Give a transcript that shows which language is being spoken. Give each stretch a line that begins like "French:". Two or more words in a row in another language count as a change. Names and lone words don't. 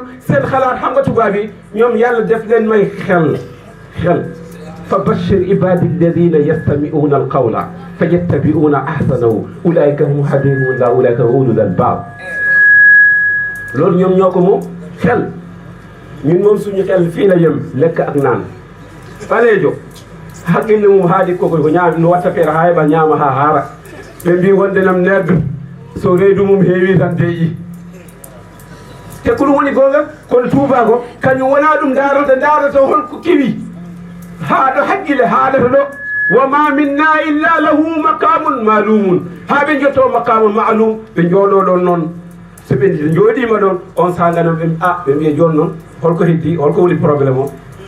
Wolof: seen xalaat xam nga tubaab yi ñoom yàlla def leen may xel
Arabic: فبشر عبادي الذين يستمعون القول فيتبعون أحسنه أولئك هم هداهم الله أولئك هم أولو الألباب
Wolof: loolu ñoom ñoo ko moom xel ñun moom suñu xel fii la yem lekk ak naan
Fula: ɓaleejo haqqille mum haadi koko ko ñaami no watta feere ha heɓa ñaama ha haara ɓe mbi wonde nam neddo so reedu mum heewi tan deeƴi te ko ɗum woni gonga kono tuubako kañum wona ɗum daarata holko kiwi haaɗo haqqille haalata ɗo
Arabic: وما منا إلا له مقام معلوم
Fula: ha ɓe jotto maqamun malum ɓe jooɗo ɗon noon so ɓe jooɗima ɗon on sanganam ɓe mbiya joni noon holko heddi holko woni probléme o